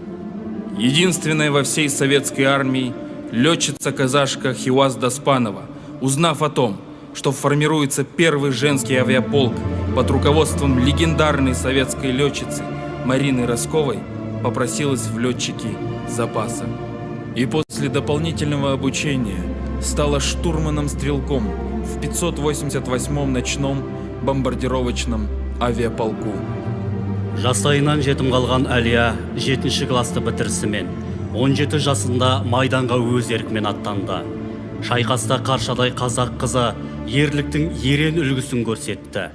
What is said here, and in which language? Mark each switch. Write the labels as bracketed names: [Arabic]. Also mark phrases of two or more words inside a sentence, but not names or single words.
[Russian] Единственная во всей советской армии летчица-казашка Хиуаз Доспанова, узнав о том, что формируется первый женский авиаполк под руководством легендарной советской летчицы Марины Росковой, попросилась в летчики запаса. И после дополнительного обучения стала штурманом-стрелком в 588-м ночном бомбардировочном авиаполку. [Kazakh] Жастайынан жетім қалған Әлия 7-ші класты бітірісімен 17 жасында майданға өз еркімен аттанды. Шайқаста Қаршадай қазақ қызы ерліктің ерен үлгісін көрсетті.